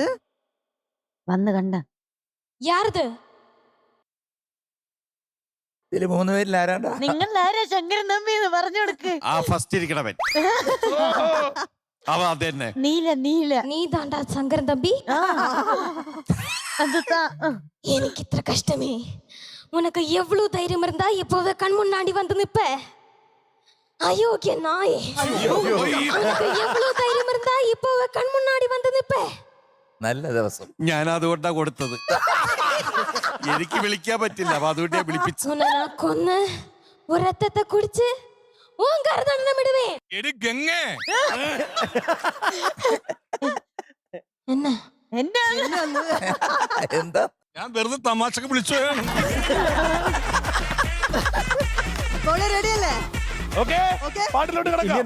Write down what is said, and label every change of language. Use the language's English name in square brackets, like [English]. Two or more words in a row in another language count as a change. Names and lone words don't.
[Malayalam] വന്ന് കണ്ട [Tamil] യാരത് [Malayalam] ഇതില് 3 പേരിൽ ആരാണ്ടാ? നിങ്ങൾ ആരാ ശങ്കരൻ തമ്പി എന്ന് പറഞ്ഞു കൊടുക്ക്. ആ ഫസ്റ്റ് ഇരിക്കണവൻ അവ അത് തന്നെ. നീല നീ താണ്ടാ ശങ്കരൻ തമ്പി. [Tamil] எனக்கு இത്ര கஷ்டமே. உனக்கு எவ்வளவு தைரியம் இருந்தா இப்பவே கண் முன்னாடி வந்து நிப்ப? அயோக்கிய நாயே. உனக்கு எவ்வளவு தைரியம் இருந்தா இப்பவே கண் முன்னாடி வந்து நிப்ப? [Malayalam] നല്ല ദിവസം. ഞാൻ അതുകൊണ്ടാ കൊടുത്തത്. എനിക്ക് വിളിക്കാൻ പറ്റില്ല, അപ്പൊ അതുകൊണ്ട് ഞാൻ വിളിപ്പിച്ചു. [Tamil] உன்னை நான் கொன்னு ஒரு ரத்தத்தை குடிச்சு உன் கருதண்டனை விடுவேன். [Malayalam] എടി ഗംഗേ, [Tamil] என்ன [Malayalam] എന്റെ എന്താ ഞാൻ വെറുതെ തമാശക്ക് വിളിച്ചോയാണ്. റെഡിയല്ലേ? ഓക്കേ, പാട്ടിലോട്ട് ഇനി കിടക്കാം.